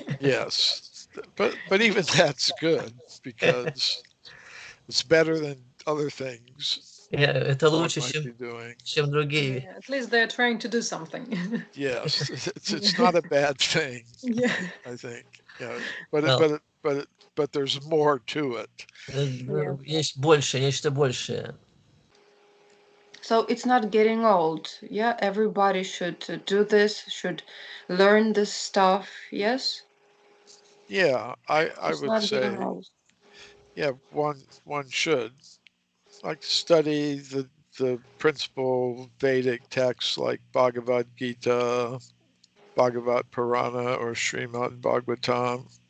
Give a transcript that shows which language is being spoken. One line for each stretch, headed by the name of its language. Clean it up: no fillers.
English: Yes, but even that's good because it's better than other things.
Russian: Yeah, это лучше, чем другие.
English: Yeah, at least they're trying to do something. Yes, it's not a bad thing. Yeah, I think. Yeah, but there's more to it.
Russian: Есть больше, нечто большее.
English: So it's not getting old. Yeah, everybody should do this, should learn this stuff. Yes. Yeah, I would say. Yeah, one should like study the principal Vedic texts like Bhagavad Gita, Bhagavat Purana, or Srimad Bhagavatam.